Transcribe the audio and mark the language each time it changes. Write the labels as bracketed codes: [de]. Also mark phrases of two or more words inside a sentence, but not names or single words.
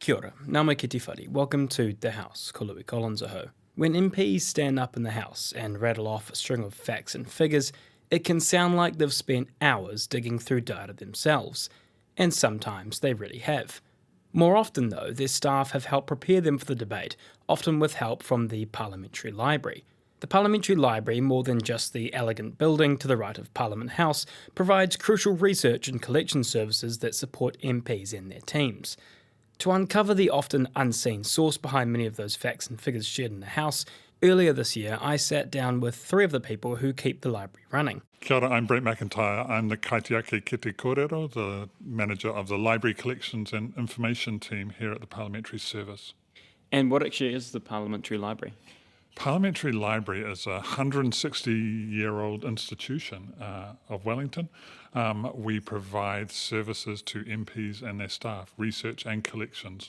[mi] Kia ora, ngā mai ki te whare. [en] Welcome to The House, [mi] ko Louis Collins aho. [en] When MPs stand up in the House and rattle off a string of facts and figures, it can sound like they've spent hours digging through data themselves, and sometimes they really have. More often though, their staff have helped prepare them for the debate, often with help from the Parliamentary Library. The Parliamentary Library, more than just the elegant building to the right of Parliament House, provides crucial research and collection services that support MPs and their teams. To uncover the often unseen source behind many of those facts and figures shared in the House, earlier this year I sat down with three of the people who keep the library running. [mi] Kia ora, [en] I'm Brent McIntyre. I'm the [mi] kaitiaki ki te kōrero, [en] the manager of the Library Collections and Information team here at the Parliamentary Service. And what actually is the Parliamentary Library? Parliamentary Library is a 160-year-old institution of Wellington. We provide services to MPs and their staff, research and collections.